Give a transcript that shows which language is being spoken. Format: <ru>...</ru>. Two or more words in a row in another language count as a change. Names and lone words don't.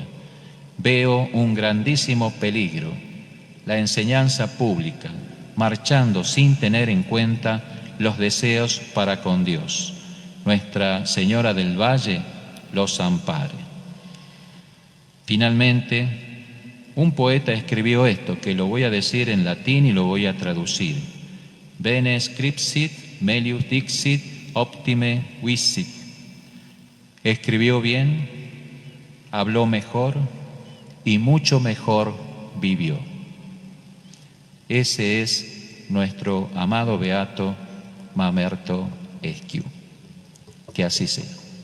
<es>Veo un grandísimo peligro, la enseñanza pública, marchando sin tener en cuenta los deseos para con Dios. Nuestra Señora del Valle los ampare. Finalmente, un poeta escribió esto, que lo voy a decir en latín y lo voy a traducir.</es> <la>Bene scripsit, melius dixit, optime visit.</la> <es>Escribió bien, habló mejor y mucho mejor vivió. Ese es nuestro amado beato Mamerto Esquiú. Que así sea.</es>